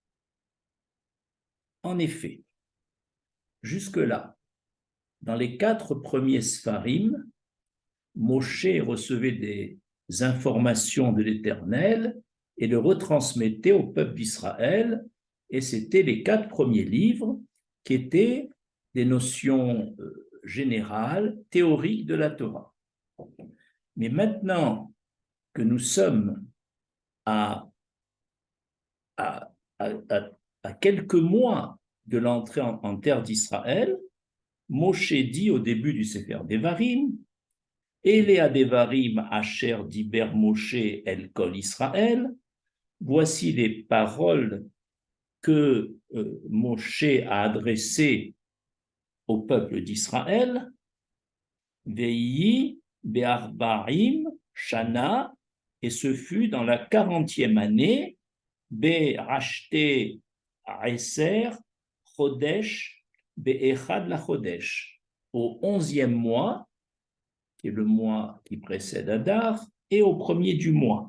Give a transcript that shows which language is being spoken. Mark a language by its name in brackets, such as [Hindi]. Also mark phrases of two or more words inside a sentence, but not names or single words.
[French] En effet, jusque-là, dans les 4 premiers Sfarim, Moshe recevait des informations de l'Éternel et le retransmettait au peuple d'Israël, et c'était les 4 premiers livres qui étaient des notions générales, théoriques de la Torah. Mais maintenant que nous sommes à quelques mois de l'entrée en terre d'Israël, Moshe dit au début [Hebrew] du ספר דברים אלה דברים אשר דבר משה אל כל ישראל, [French] voici les paroles que Moshe a adressées au peuple d'Israël, [Hebrew] ויהי בארבעים שנה, [French] et ce fut dans la 40e année, [Hebrew] בעשתי עשר חודש באחד לחודש, [French] au 11e mois, qui est le mois qui précède Adar, et au premier du mois.